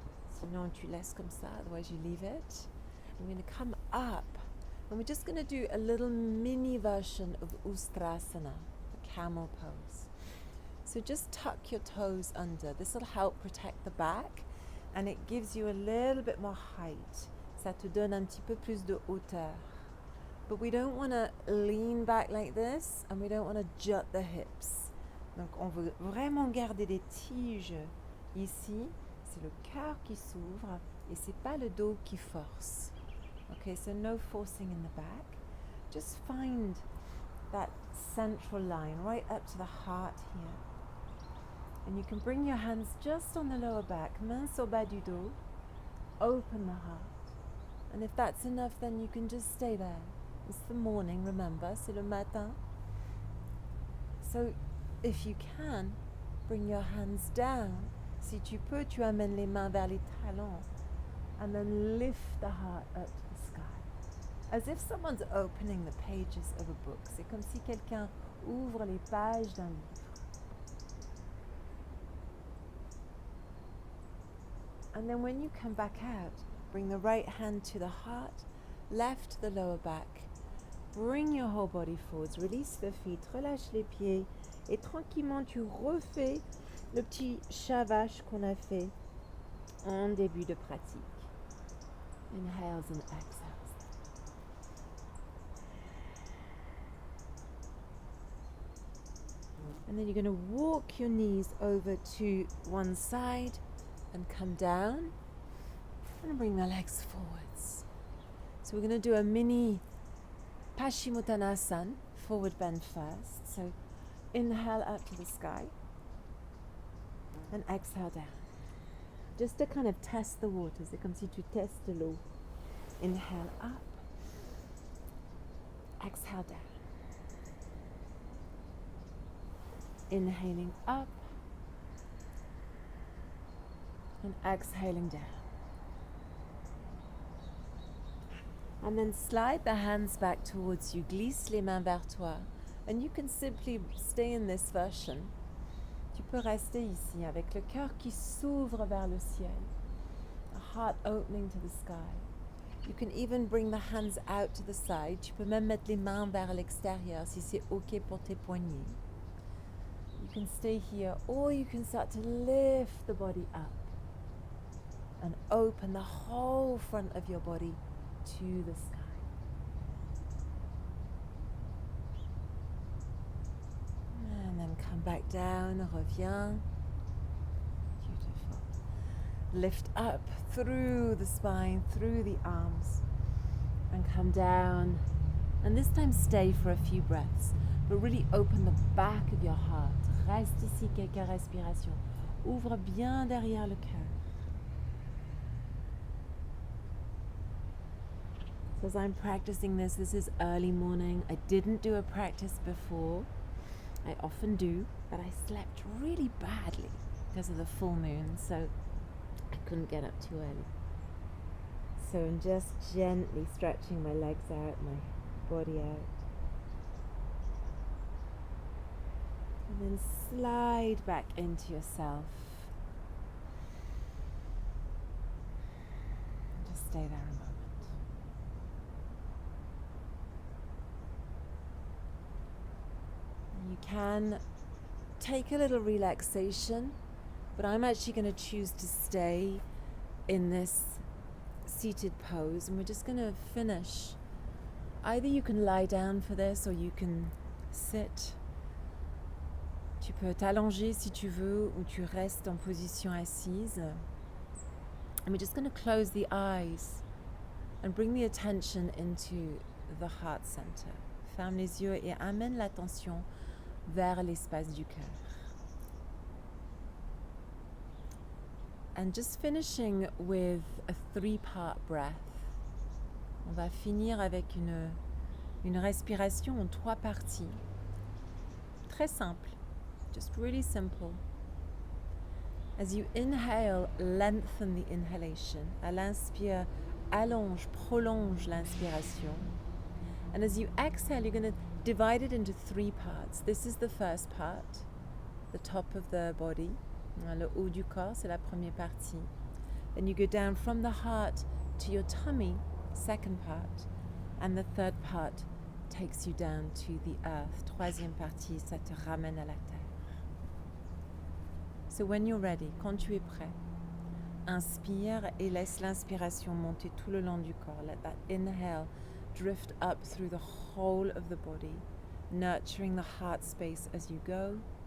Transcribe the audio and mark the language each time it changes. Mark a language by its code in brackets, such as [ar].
[fr] Sinon tu laisses comme ça, [en] otherwise you leave it. And we're going to come up, and we're just going to do a little mini version of Ustrasana, the camel pose. So just tuck your toes under. This will help protect the back, and it gives you a little bit more height. [fr] Ça te donne un petit peu plus de hauteur. [en] But we don't want to lean back like this, and we don't want to jut the hips. [fr] Donc on veut vraiment garder des tiges ici. C'est le cœur qui s'ouvre et c'est pas le dos qui force. [en] Okay, so no forcing in the back. Just find that central line right up to the heart here. And you can bring your hands just on the lower back, [fr] mains au bas du dos. [en] Open the heart. And if that's enough, then you can just stay there. It's the morning, remember, [fr] c'est le matin. [en] So if you can, bring your hands down. [fr] Si tu peux, tu amènes les mains vers les talons. [en] And then lift the heart up to the sky. As if someone's opening the pages of a book. [fr] C'est comme si quelqu'un ouvre les pages d'un livre. [en] And then when you come back out, bring the right hand to the heart, left the lower back. Bring your whole body forwards, release the feet, [fr] relâche les pieds et tranquillement tu refais le petit chat vache qu'on a fait en début de pratique. [en] Inhales and exhales. And then you're going to walk your knees over to one side and come down and bring the legs forwards. So we're going to do a mini Pashimotanasan, forward bend first. So inhale up to the sky and exhale down. Just to kind of test the water, [fr] c'est comme si tu testes l'eau. [en] Inhale up, exhale down. Inhaling up and exhaling down. And then slide the hands back towards you, [fr] glisse les mains vers toi. [en] And you can simply stay in this version. [fr] Tu peux rester ici avec le cœur qui s'ouvre vers le ciel, [en] a heart opening to the sky. You can even bring the hands out to the side. [fr] Tu peux même mettre les mains vers l'extérieur si c'est OK pour tes poignets. [en] You can stay here, or you can start to lift the body up and open the whole front of your body to the sky. And then come back down, [fr] reviens. [en] Beautiful. Lift up through the spine, through the arms, and come down. And this time stay for a few breaths, but really open the back of your heart. [fr] Reste ici quelques respirations. Ouvre bien derrière le cœur. [en] So as I'm practicing this is early morning. I didn't do a practice before. I often do, but I slept really badly because of the full moon, so I couldn't get up too early. So I'm just gently stretching my legs out, my body out. And then slide back into yourself. Just stay there a moment. You can take a little relaxation, but I'm actually going to choose to stay in this seated pose, and we're just going to finish. Either you can lie down for this, or you can sit. [fr] Tu peux t'allonger si tu veux, ou tu restes en position assise. [en] And we're just going to close the eyes and bring the attention into the heart center. [fr] Ferme les yeux et amène l'attention vers l'espace du cœur. [en] And just finishing with a 3-part breath. [fr] On va finir avec une respiration en 3 parties. Très simple, [en] just really simple. As you inhale, lengthen the inhalation. [fr] À l'inspire, allonge, prolonge l'inspiration. [en] And as you exhale, you're going to divide it into 3 parts. This is the first part, the top of the body. [fr] Le haut du corps, c'est la première partie. [en] Then you go down from the heart to your tummy, second part. And the third part takes you down to the earth. [fr] Troisième partie, ça te ramène à la terre. [en] So when you're ready, [fr] quand tu es prêt, inspire et laisse l'inspiration monter tout le long du corps. [en] Let that inhale drift up through the whole of the body, nurturing the heart space as you go.